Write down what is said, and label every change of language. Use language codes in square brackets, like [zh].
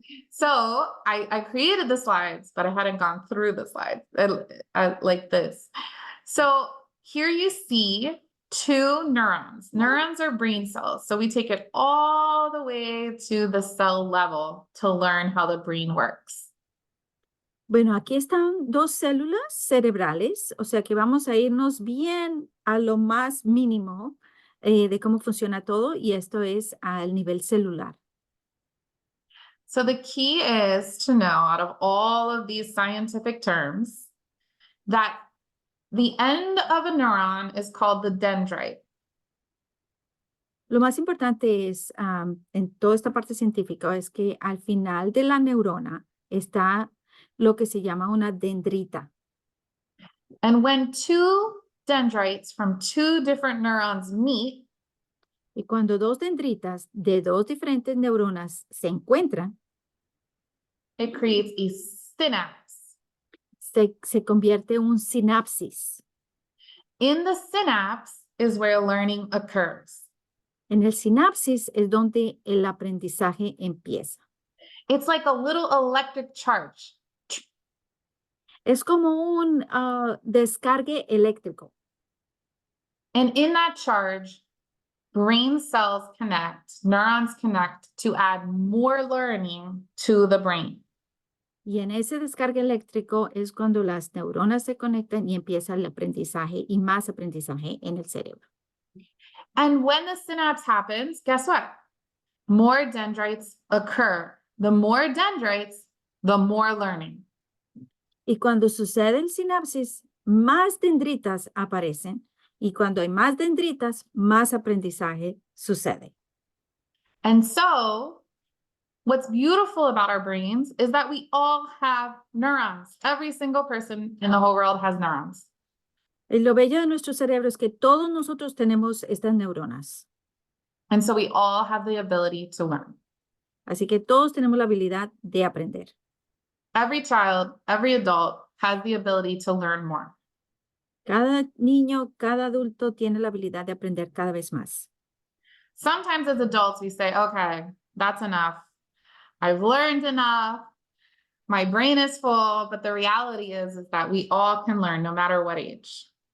[en] So I created the slides, but I hadn't gone through the slides like this. So here you see two neurons. Neurons are brain cells. So we take it all the way to the cell level to learn how the brain works. [es] Bueno, aquí están 2 células cerebrales, o sea que vamos a irnos bien a lo más mínimo de cómo funciona todo y esto es al nivel celular. [en] So the key is to know, out of all of these scientific terms, that the end of a neuron is called the dendrite. [es] Lo más importante es, en toda esta parte científica, es que al final de la neurona está lo que se llama una dendrita. [en] And when two dendrites from two different neurons meet, [es] Y cuando dos dendritas de dos diferentes neuronas se encuentran, [en] it creates a synapse. [es] se convierte en un sinapsis. [en] In the synapse is where learning occurs. [es] En el sinapsis es donde el aprendizaje empieza. [en] It's like a little electric charge. [es] Es como un descargue eléctrico. [en] And in that charge, brain cells connect, neurons connect to add more learning to the brain. [es] Y en ese descargue eléctrico es cuando las neuronas se conectan y empieza el aprendizaje y más aprendizaje en el cerebro. [en] And when the synapse happens, guess what? More dendrites occur. The more dendrites, the more learning. [es] Y cuando sucede el sinapsis, más dendritas aparecen. Y cuando hay más dendritas, más aprendizaje sucede. [en] And so, what's beautiful about our brains is that we all have neurons. Every single person in the whole world has neurons. [es] Y lo bello de nuestro cerebro es que todos nosotros tenemos estas neuronas. [en] And so we all have the ability to learn. [es] Así que todos tenemos la habilidad de aprender. [en] Every child, every adult has the ability to learn more. [es] Cada niño, cada adulto tiene la habilidad de aprender cada vez más. [en] Sometimes as adults, we say, okay, that's enough. I've learned enough. My brain is full, but the reality is that we all can learn no matter what age.